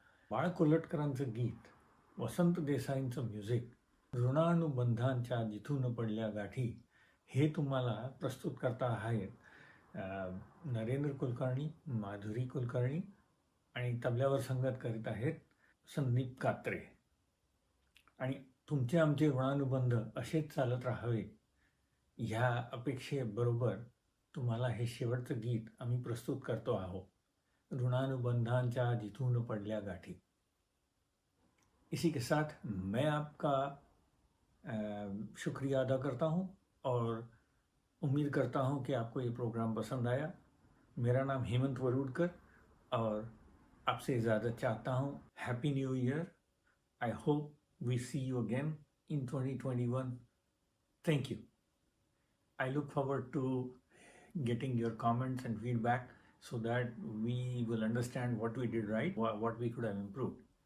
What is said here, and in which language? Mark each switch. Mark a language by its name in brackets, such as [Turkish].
[Marathi] बाळ कोल्हटकरांचं गीत, वसंत देसाईंचं म्युझिक, ऋणानुबंधांच्या जिथून पडल्या गाठी हे तुम्हाला प्रस्तुत करता आहेत नरेंद्र कुलकर्णी, माधुरी कुलकर्णी आणि तबल्यावर संगत करीत आहेत संदीप कात्रे. आणि तुमचे आमचे ऋणानुबंध असेच चालत राहावे ह्या अपेक्षेबरोबर तुम्हाला हे शेवटचं गीत आम्ही प्रस्तुत करतो आहोत. ऋणानुबंधांच्या जिथून पडल्या गाठी. [Hindi] इसी के साथ मैं आपका शुक्रिया अदा करता हूँ और उम्मीद करता हूँ कि आपको ये प्रोग्राम पसंद आया. मेरा नाम हेमंत वरुडकर और आपसे इजाज़त चाहता हूँ. [English] Happy new year. I hope we see you again in 2021. Thank you. I look forward to getting your comments and feedback so that we will understand what we did right, what we could have improved.